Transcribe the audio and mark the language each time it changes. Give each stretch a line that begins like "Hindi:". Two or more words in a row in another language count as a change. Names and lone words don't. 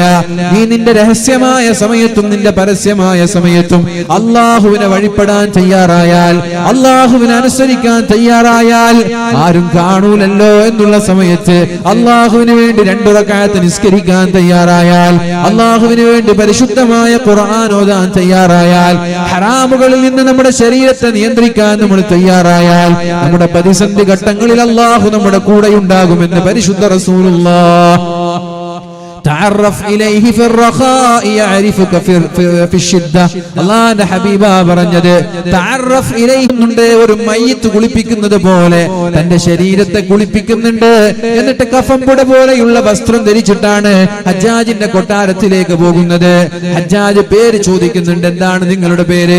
Malayalam: നീ നിന്റെ രഹസ്യമായ സമയത്തും നിന്റെ പരസ്യമായ സമയത്തും അല്ലാഹുവിനെ വഴിപ്പെടാൻ തയ്യാറായാൽ, അല്ലാഹുവിനെ അനുസരിക്കാൻ തയ്യാറായാൽ, ആരും കാണൂലല്ലോ എന്നുള്ള സമയത്ത് അല്ലാഹുവിന് വേണ്ടി 2 റക്അത്ത് നിസ്കരിക്കാൻ തയ്യാറായാൽ, അല്ലാഹുവിന് വേണ്ടി പരിശുദ്ധമായ ഖുർആൻ ഓതാൻ തയ്യാറായാൽ, ഹറാമുകളിൽ നിന്ന് നമ്മുടെ ശരീരത്തെ നിയന്ത്രിക്കാൻ നമ്മൾ തയ്യാറായാൽ, നമ്മുടെ പ്രതിസന്ധി ഘട്ടങ്ങളിൽ അല്ലാഹു നമ്മുടെ കൂടെ ഉണ്ടാകുമെന്ന് പരിശുദ്ധ റസൂലുള്ളാഹ്.
Arabic: تعرف إليه في الرخاء يعرفك في الشدة.
Malayalam: അല്ലാഹുവിന്റെ ഹബീബ പറഞ്ഞത്,
Arabic: تعرف إليه
Malayalam: ഉണ്ട്. ഒരു മയ്യിത്ത് കുളിപ്പിക്കുന്നത് പോലെ തന്റെ ശരീരത്തെ കുളിപ്പിക്കുന്നുണ്ട്. എന്നിട്ട് കഫംപുട പോലെയുള്ള വസ്ത്രം ധരിച്ചിട്ടാണ് ഹജ്ജാജിന്റെ കൊട്ടാരത്തിലേക്ക് പോകുന്നത്. ഹജ്ജാജ് പേര് ചോദിക്കുന്നുണ്ട്, എന്താണ് നിങ്ങളുടെ പേര്?